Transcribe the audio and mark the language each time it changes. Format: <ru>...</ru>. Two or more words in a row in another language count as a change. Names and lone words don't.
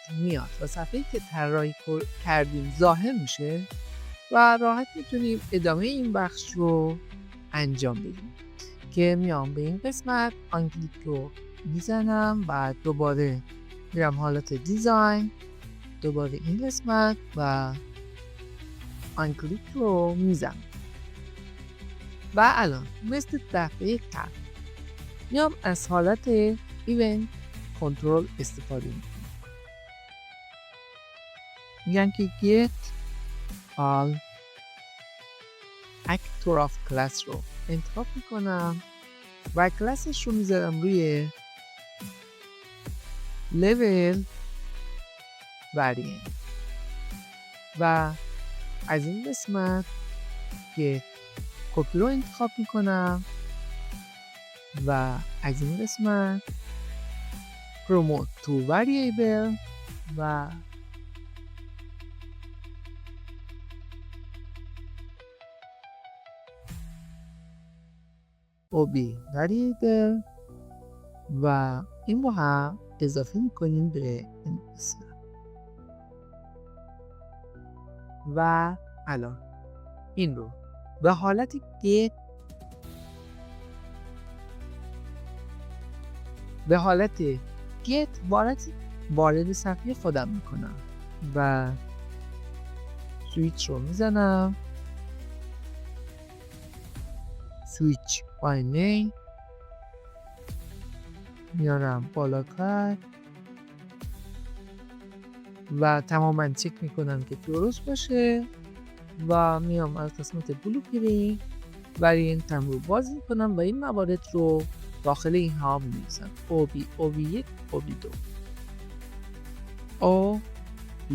<fa>میاد و صفحه‌ای که طراحی کردیم ظاهر میشه و راحت میتونیم ادامه این بخش رو انجام بدیم که میام به این قسمت آنکلیک رو میزنم و دوباره میرم حالت دیزاین دوباره این قسمت و آنکلیک رو میزنم و الان مثل دفعه قبل میام از حالت</fa> <en>event control</en> <fa>استفاده میکنم میگم که</fa> <en>get all actor of class</en> <fa>رو انتخاب میکنم و کلاسش رو میذارم روی</fa> <en>level variant</en> <fa>و از این قسمت که کپی رو انتخاب میکنم و از این قسمت</fa> <en>promote to variable</en> <fa>و</fa> <en>obi variable</en> <fa>و این رو هم اضافه میکنیم به این قسمت. و الان این رو به حالت get وارد صفحه خودم میکنم و سویچ رو میزنم،</fa> <en>switch by name</en> <fa>میارم بالاتر و تماما چک میکنم که درست باشه و میام از قسمت بلوپرینت وریانتم رو باز میکنم و این موارد رو داخل این ها می‌نویسم OB1 OB2 OB.</fa>